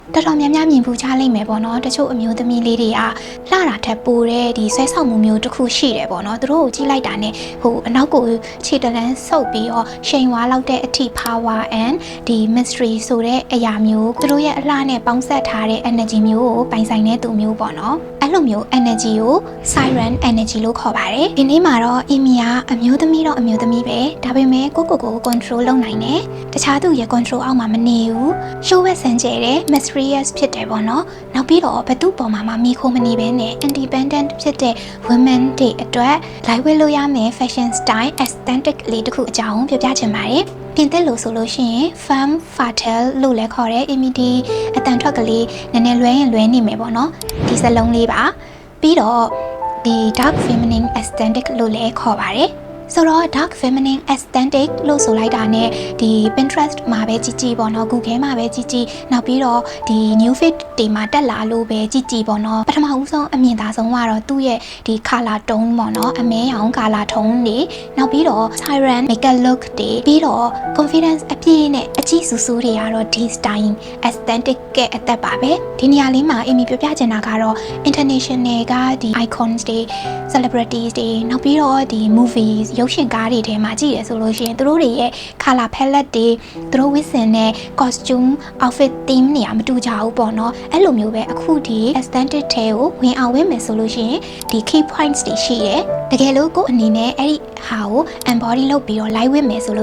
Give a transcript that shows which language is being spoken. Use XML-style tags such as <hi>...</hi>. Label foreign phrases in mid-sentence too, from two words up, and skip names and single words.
<my>တော်တော်များများမြင်ပူချလိမ့်မယ်ပေါ့နော်တချို့အမျိုးသမီးလေးတွေကလှတာထက်ပိုတဲ့ဒီဆွဲဆောင်မှုမျိုးတစ်ခုရှိတယ်ပေါ့နော်သူတို့ကိုကြည့်လိုက်တာနဲ့ဟိုအနောက်ကိုခြေတလန်းဆုပ်ပြီးတော့ရှိန်ဝါလောက်တဲ့အထိ</my> <en>power and</en> <my>ဒီ mystery ဆိုတဲ့အရာမျိုးသူတို့ရဲ့အလှနဲ့ပေါင်းစပ်ထားတဲ့ energy မျိုးကိုပိုင်ဆိုင်တဲ့သူမျိုးပေါ့နော်အဲ့လိုမျိုး energy ကို</my> <en>siren energy</en> <my>လို့ခေါ်ပါတယ်ဒီနေ့မှာတော့ Amy ကအ မျိုးသမီးတော့အမျိုးသမီးပဲဒါပေမဲ့ကို control လုပ်နိုင်တယ်တခြားသူရဲ့ control အောက်မှာမနေဘူး show ဝက်ဆန်ကျဲတဲ့ mysterious ဖြစ် တယ်ပေါ့နော်နောက်ပြီးတော့ဘသူ့ပေါ်မှာမိခိုးမနေဘဲနဲ့ independent ဖြစ်တဲ့ women တွေအတွက်လိုက်ဝဲလို့ရမယ်</my> <en>fashion style aesthetic</en> <my>လေးတစ်ခုအကြောင်းပြောပြချင်ပါတယ်ပြင်သစ်လို့ဆိုလို့ရှိရင်</my> <fr>femme fatale</fr> <my>လို့လည်းခေါ်တယ် Amy ဒီအတန်ထွက်ကလေးနည်းနည်းလွဲရင်လွဲနေမယ်ပေါ့နော်ဒီစလုံးလေးပါပြီးတော့ဒီ</my> <en>dark feminine aesthetic</en> <my>လို့လည်းခေါ်ပါတယ်ဆိုတော့</my> <en>dark feminine aesthetic</en> <my>လို့ဆိုလိုက်တာနဲ့ဒီ Pinterest မှာပဲကြည့်ပေါ့ နော် Google မှာပဲကြည့်နောက်ပြီးတော့ဒီ</my> <en>new feed</en> <my>တွေမှာတက်လာလို့ပဲကြည့်ပေါ့နော်ပထမဦးဆုံးအမြင်သာဆုံးကတော့သူ့ရဲ့ဒီ</my> <en>color tone</en> <my>ပေါ့နော်အမဲရောင် color tone တွေနောက်ပြီးတော့</my> <en>siren makeup look</en> <my>တွေပြီးတော့ confidence အပြည့်နဲ့အကြည့်စူးစူးတွေကတော့ဒီ</my> <en>style aesthetic</en> <my>ရဲ့အသက်ပါပဲ ဒီနေရာလေးမှာ Amy ပြောပြချင်တာကတော့ international ကဒီ icons တွေ celebrities တွေနောက်ပြီးတော့ဒီ moviesရုပ်ရှင်ကားတွေထဲမှာကြည့်ရဆိုလို့ရှိရင်သူတို့တွေရဲ့</my> <en>color palette</en> <my>တွေသူတို့ဝတ်ဆင်တဲ့</my> <en>costume outfit theme</en> <my>တွေကမတူကြဘူးပေါ့နော်အဲ့လိုမျိုးပဲအခုဒီ aesthetic ထဲကိုဝင်အောင်ဝင်မယ်ဆိုလို့ရှိရင်ဒီ</my> <en>key points</en> <my>တွေရှိတယ်တကယ်လို့ကိုအနေနဲ့အဲ့ဒီဟာကို embody လုပ်ပြီးတော့ live ဝတ်မယ်ဆို</my>